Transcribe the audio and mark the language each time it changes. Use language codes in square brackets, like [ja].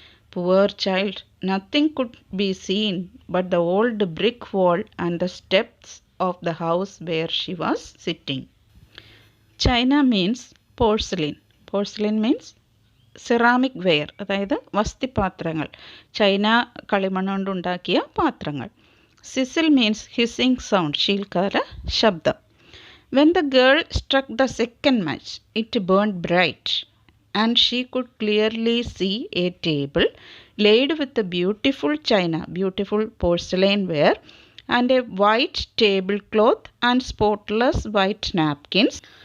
[en] Poor child, nothing could be seen but the old brick wall and the steps of the house where she was sitting. China means porcelain. Porcelain means ceramic ware, [ml] അതായത് വസ്തിപാത്രങ്ങൾ. China കളിമണ്ണ് കൊണ്ടുണ്ടാക്കിയ പാത്രങ്ങൾ. [en] Sizzle means hissing sound, [ml] ശീൽക്കാര ശബ്ദം. [en] When the girl struck the second match, it burned bright, and she could clearly see a table laid with a beautiful china, beautiful porcelain ware, and a white tablecloth and spotless white napkins.